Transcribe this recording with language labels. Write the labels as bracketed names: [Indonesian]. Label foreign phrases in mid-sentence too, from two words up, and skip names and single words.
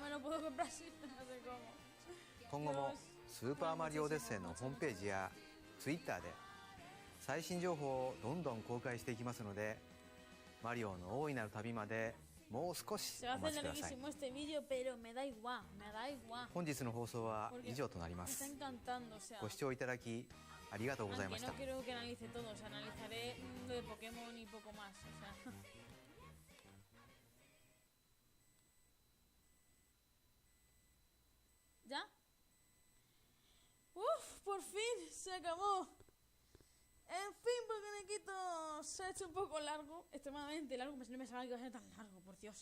[Japanese] 今後もスーパーマリオオデッセイのホームページやツイッターで最新情報をどんどん公開していきますので、マリオの大いなる旅までもう少しお待ちください。本日の放送は以上となります。ご視聴いただきありがとうございま [Spanish] Aunque [Japanese] した [Spanish] no quiero que analice todo, o sea, analizaré lo de Pokémon y poco más, o sea. ¿Ya? ¡Uf! ¡Por fin! ¡Se acabó! En fin, Pokenekitos, se ha hecho un poco largo, extremadamente largo, no me sabía que iba a ser tan largo, por Dios.